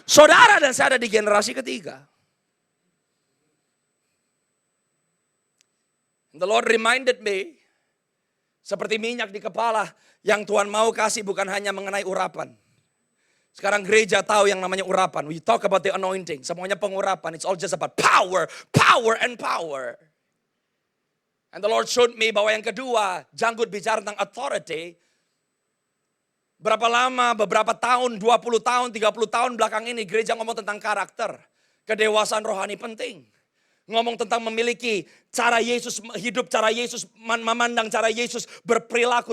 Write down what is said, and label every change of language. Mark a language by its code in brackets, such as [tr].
[id] Saudara dan saya ada di generasi ketiga. [en] The Lord reminded me, [id] seperti minyak di kepala, yang Tuhan mau kasih bukan hanya mengenai urapan. Sekarang gereja tahu yang namanya urapan. [en] We talk about the anointing. [id] Semuanya pengurapan. [en] It's all just about power, power and power. And the Lord showed me [id] bahwa yang kedua, janggut bicara tentang authority. Berapa lama, beberapa tahun, 20 tahun, 30 tahun belakang ini gereja ngomong tentang karakter. Kedewasaan rohani penting. Ngomong tentang memiliki cara Yesus hidup, cara Yesus memandang, cara Yesus berperilaku.